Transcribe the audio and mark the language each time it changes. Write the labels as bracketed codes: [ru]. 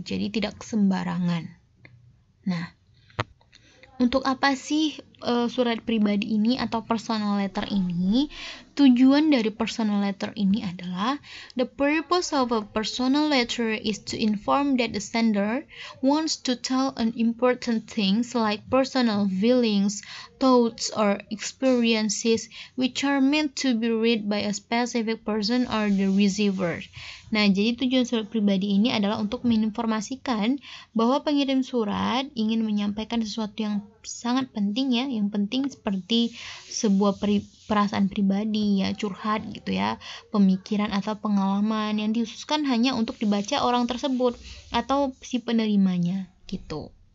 [id] Jadi tidak sembarangan. Nah, untuk apa sih surat pribadi ini atau personal letter ini? Tujuan dari personal letter ini adalah [en] the purpose of a personal letter is to inform that the sender wants to tell an important things like personal feelings, thoughts, or experiences which are meant to be read by a specific person or the receiver. [id] Nah, jadi tujuan surat pribadi ini adalah untuk menginformasikan bahwa pengirim surat ingin menyampaikan sesuatu yang sangat penting ya, yang penting seperti sebuah perasaan pribadi ya, curhat gitu ya, pemikiran atau pengalaman yang dikhususkan hanya untuk dibaca orang tersebut atau si penerimanya gitu.